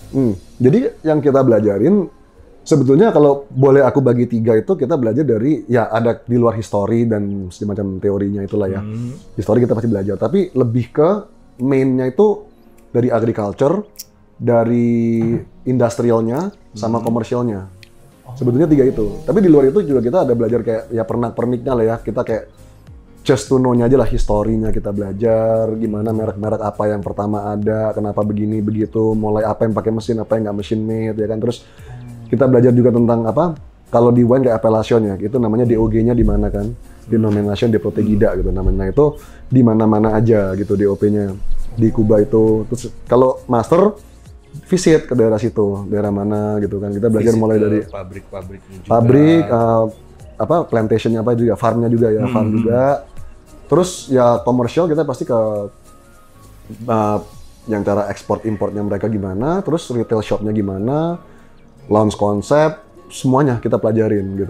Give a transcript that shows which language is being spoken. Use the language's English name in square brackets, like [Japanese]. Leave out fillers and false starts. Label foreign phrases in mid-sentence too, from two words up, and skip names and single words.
[Indonesian] Jadi yang kita belajarin, sebetulnya kalau boleh aku bagi 3 itu, kita belajar dari, ya ada di luar histori dan semacam teorinya itulah ya. Histori kita pasti belajar, tapi lebih ke mainnya itu dari agriculture, dari industrialnya, sama komersialnya. Sebetulnya 3 itu. Tapi di luar itu juga kita ada belajar kayak ya pernak-perniknya lah ya. Kita kayak [English] just to know- [Indonesian] nya aja lah, historinya kita belajar, gimana merek-merek apa yang pertama ada, kenapa begini begitu, mulai apa yang pakai mesin, apa yang nggak mesin made ya kan. Terus kita belajar juga tentang apa, kalau di wine kayak appellation ya, itu namanya DOG-nya di mana kan, [Spanish] denomination de protegida [Indonesian] gitu namanya, itu di mana-mana aja gitu DOP-nya di Kuba itu. Terus kalau [English] master visit [Indonesian] ke daerah situ, daerah mana gitu kan, kita belajar mulai dari pabrik, plantation-nya apa juga, farm-nya juga ya, farm juga. Terus ya komersial kita pasti ke yang cara ekspor importnya mereka gimana, terus [English] retail shop- [Indonesian] nya gimana, launch konsep, semuanya kita pelajarin gitu.